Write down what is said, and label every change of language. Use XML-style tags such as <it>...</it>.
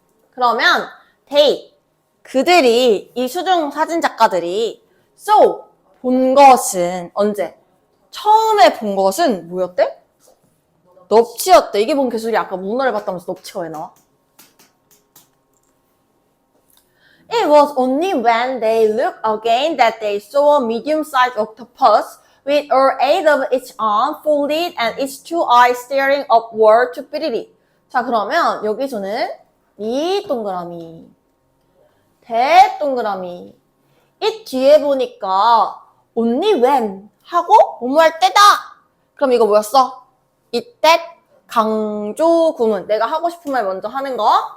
<ko>그러면 they 그들이 이 수중 사진 작가들이 saw 본 것은 언제? 처음에 본 것은 뭐였대? 넙치였대. 이게 뭔 개소리야. 아까 문어를 봤다면서 넙치가 왜 나와?</ko> <en>It was only when they looked again that they saw a medium-sized octopus with all 8 of its arms folded and its 2 eyes staring upward to 삐리리.</en> <ko>자 그러면 여기서는 이 동그라미, 대동그라미 이 뒤에 보니까 only when 하고 뭐뭐할 때다. 그럼 이거 뭐였어? 이때 강조 구문. 내가 하고 싶은 말 먼저 하는 거.</ko>